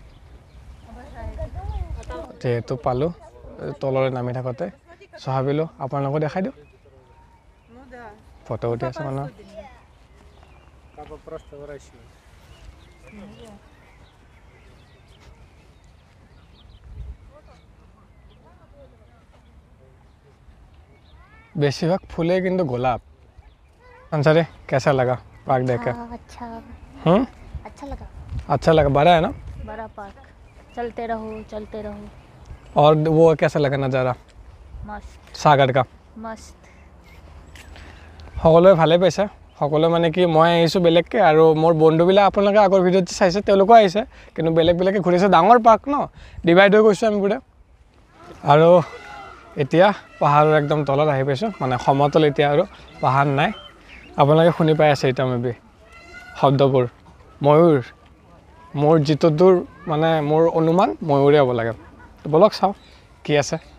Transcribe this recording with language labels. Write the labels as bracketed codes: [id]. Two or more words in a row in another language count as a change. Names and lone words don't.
[as] যেহেতু পালোঁ তললৈ নামি থাকোঁতে ভাবিলোঁ আপোনালোকক দেখাই দিওঁ ফটো উঠি আছে মানুহ বেছিভাগ ফুলেই কিন্তু গোলাপ [hi] अंसारी कैसा लगा पार्क देख के अच्छा अच्छा लगा बड़ा है ना बड़ा पार्क चलते रहो और वो कैसा लगा नज़ारा मस्त सागर का मस्त [as] সকলোৱে ভালে পাইছে সকলোৱে মানে কি মই আহিছোঁ বেলেগকৈ আৰু মোৰ বন্ধুবিলাক আপোনালোকে আগৰ ভিডিঅ'ত চাইছে তেওঁলোকো আহিছে কিন্তু বেলেগে ঘূৰিছে ডাঙৰ পাৰ্ক ন ডিভাইড হৈ গৈছোঁ আমি পুৰা আৰু এতিয়া পাহাৰৰ একদম তলত আহি পাইছোঁ মানে সমতল এতিয়া আৰু পাহাৰ নাই আপোনালোকে শুনি পাই আছে এতিয়া মেবি শব্দবোৰ ময়ূৰ মোৰ যিটো দূৰ মানে মোৰ অনুমান ময়ূৰে হ'ব লাগে বলক চাওঁ কি আছে